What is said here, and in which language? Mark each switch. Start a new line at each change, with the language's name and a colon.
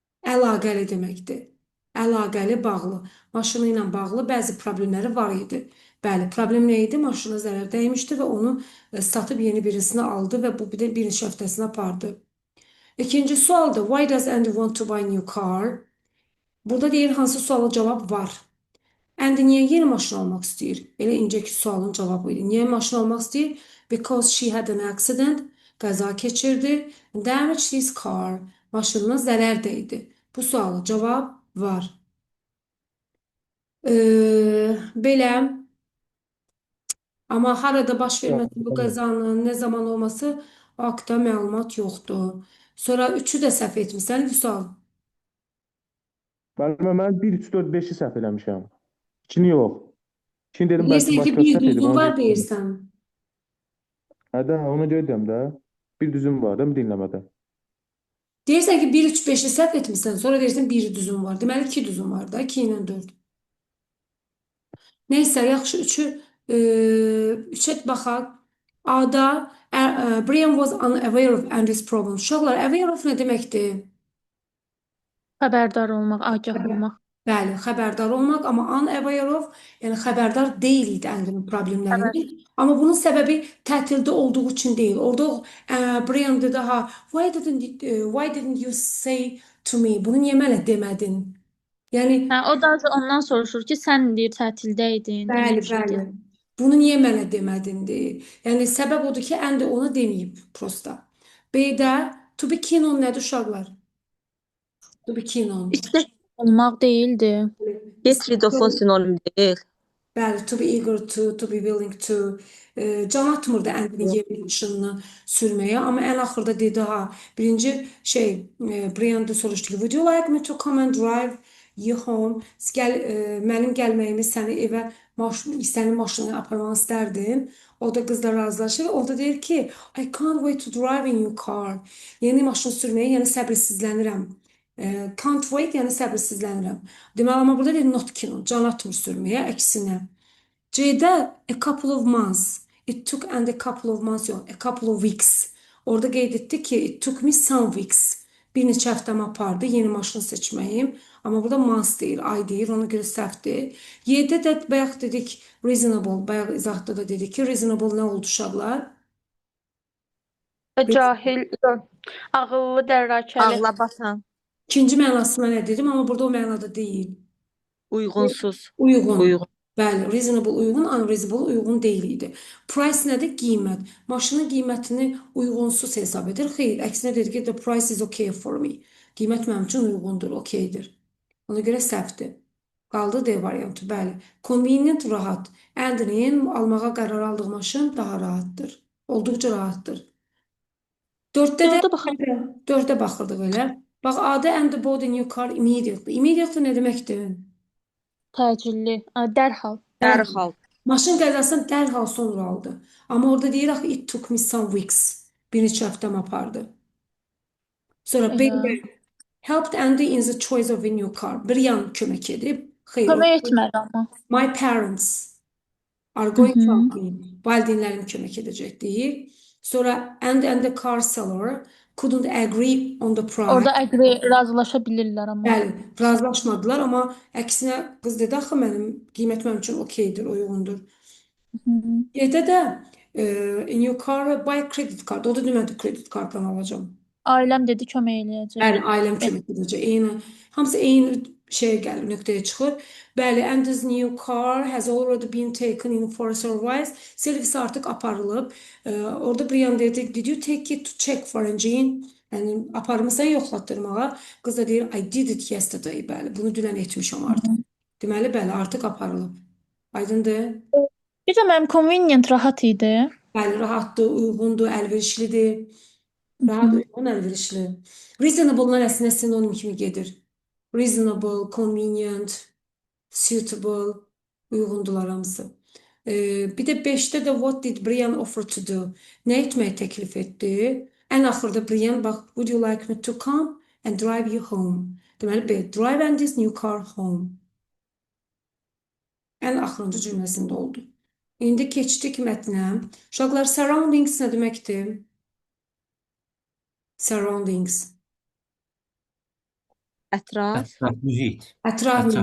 Azerbaijani: Əlaqəli deməkdir. Əlaqəli, bağlı. Maşını ilə bağlı bəzi problemləri var idi. Bəli, problem nə idi? Maşına zərər dəymişdi və onu satıb yeni birisini aldı və bu bir neçə həftəsini apardı. İkinci sualda
English: why does Andy want to buy a new car?
Azerbaijani: Burada deyir hansı suala cavab var. Andy niyə yeni maşın almaq istəyir? Elə incəki sualın cavabı idi. Niyə maşın almaq istəyir?
English: Because she had an accident.
Azerbaijani: Qəza keçirdi.
English: Damaged his car.
Azerbaijani: Maşınına zərər dəydi. Bu suala cavab var. Belə. Amma harada baş verməsi bu qəzanın, nə zaman olması haqda məlumat yoxdur. Sonra 3-ü də səhv etmisən, Vüsal. Müəllimə, mən 1, 3, 4, 5-i səhv eləmişəm. 2-ni yox. 2-ni dedim, bəlkə Deyirsən ki, başqası bir səhv edib. düzgün var deyirsən. Hə də, onu deyirəm də. Bir düzüm var da, dinləmədə. Deyirsən ki, 1, 3, 5-i səhv etmişsən, sonra deyirsən 1 düzün var. Deməli 2 düzün var da, 2 ilə 4. Nəysə, yaxşı 3-ə baxaq.
English: A-da Brian was unaware of Andy's problem.
Azerbaijani: Uşaqlar, aware of nə deməkdir? xəbərdar olmaq, agah olmaq. Bəli, xəbərdar olmaq, amma unaware of, yəni xəbərdar deyil idi Andy'nin problemlərindən. Amma bunun səbəbi tətildə olduğu üçün deyil. Orada Brian dedi, ha,
English: why didn't you say to me?
Azerbaijani: Bunu niyə mənə demədin? Yəni, Hə, o da ondan soruşur ki, sən deyir tətildəydin, elə bəli, bir şey bəli. deyir. Bunu niyə mənə demədin deyir. Yəni, səbəb odur ki, Andy ona deməyib prosta. B-də to be keen on nədir uşaqlar?
English: To be keen on.
Azerbaijani: İstək olmaq deyildi. Get rid of-un sinonim deyil. Bəli,
English: to be eager to be willing to.
Azerbaijani: Can atmırdı Andy'nin yeni maşınını sürməyə, amma ən axırda dedi, ha, birinci Brian da soruşdu ki,
English: would you like me to come and drive you home?
Azerbaijani: Mənim gəlməyimi səni evə, sənin maşını aparmaq istərdim. O da qızla razılaşır. O da deyir ki,
English: I can't wait to drive in your car.
Azerbaijani: Yeni maşın sürməyə, yəni səbirsizlənirəm. Can't wait, yəni səbirsizlənirəm. Deməli, amma burada deyir not keen on, can atmır sürməyə, əksinə.
English: C-də a couple of months. It took and a couple of months yox, a couple of weeks.
Azerbaijani: Orada qeyd etdi ki,
English: it took me some weeks.
Azerbaijani: Bir neçə həftəmi apardı yeni maşın seçməyim. Amma burada months deyir, ay deyir, ona görə səhvdir. Y-də də bayaq dedik reasonable, bayaq izahda da dedik ki, reasonable nə oldu uşaqlar? Cahil, ağıllı, dərrakəli. Ağla batan, İkinci mənasına nə dedim, amma burada o mənada deyil. uyğunsuz. Uyğun. Uyğun. Bəli, reasonable uyğun, unreasonable uyğun deyil idi. Price nədir? Qiymət. Maşının qiymətini uyğunsuz hesab edir. Xeyr, əksinə dedi ki,
English: the price is okay for me.
Azerbaijani: Qiymət mənim üçün uyğundur, okeydir. Ona görə səhvdir. Qaldı D variantı, bəli. Convenient, rahat. Andy'nin almağa qərar aldığı maşın daha rahatdır. Olduqca rahatdır. Dörddə də Dördə baxaq. dördə baxırdıq elə.
English: Bax, Ada Andy bought a new car immediately.
Azerbaijani: Immediately nə deməkdir? Təcilli, dərhal. Dərhal. Maşın qəzasını dərhal sonra aldı. Amma orada deyir axı
English: it took me some weeks.
Azerbaijani: Bir neçə həftəm apardı. Sonra B-də
English: helped Andy in the choice of a new car.
Azerbaijani: Brian kömək edib. Xeyr, Kömək etmədi amma.
English: my parents are going to help me.
Azerbaijani: Valideynlərim kömək edəcək deyir.
English: Sonra and the car seller couldn't agree on the price.
Azerbaijani: Orada razılaşa bilirlər amma. Bəli, razılaşmadılar, amma əksinə qız dedi axı qiymət mənim üçün okeydir, uyğundur. Hı. Gedə də
English: in your car buy credit card.
Azerbaijani: O da demədi credit kartdan alacağım. Ailəm dedi kömək eləyəcək. Bəli, ailəm kömək edəcək. Eyni, hamısı eyni şeyə gəlir, nöqtəyə çıxır.
English: Bəli, and this new car has already been taken in for service.
Azerbaijani: Servisə artıq aparılıb. Orada Brian dedi,
English: did you take it to check for engine?
Azerbaijani: Yəni aparmısan yoxlatdırmağa. Qız da deyir,
English: I did it yesterday.
Azerbaijani: Bəli, bunu dünən etmişəm artıq. Deməli, bəli, artıq aparılıb. Aydındır? Bir də mənim convenient rahat idi. Bəli, rahatdır, uyğundur, əlverişlidir. Rahat, uyğun, əlverişli. Reasonable-lar əslində sinonim kimi gedir. Reasonable, convenient, suitable, uyğundular hamısı. Bir də 5-də də
English: what did Brian offer to do?
Azerbaijani: Nə etməyi təklif etdi? Ən axırda Brian, bax,
English: would you like me to come and drive you home? Deməli, B, drive and this new car home.
Azerbaijani: Ən axırıncı cümləsində oldu. İndi keçdik mətnə. Uşaqlar, surroundings nə deməkdir?
English: Surroundings.
Azerbaijani: Ətraf. Ətraf mühit. Ətraf Ətraf